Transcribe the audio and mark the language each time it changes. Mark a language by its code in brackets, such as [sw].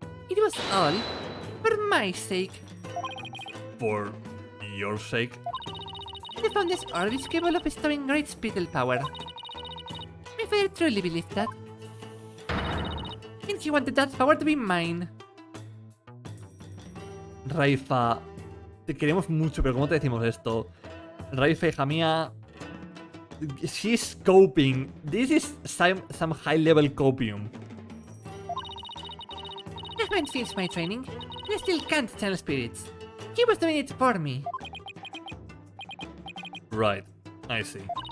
[en] It was all for my sake. For your sake? The Founder's Orb is capable of bestowing great spiritual power. My father truly believed that. And he wanted that power to be mine. [es] Raifa, te queremos mucho, pero ¿cómo te decimos esto? [en] Raifa, [es] hija mía, [en] she's coping. This is some high-level copium. Ahmed finished my training, and I still can't channel spirits. He was doing it for me. Right, I see.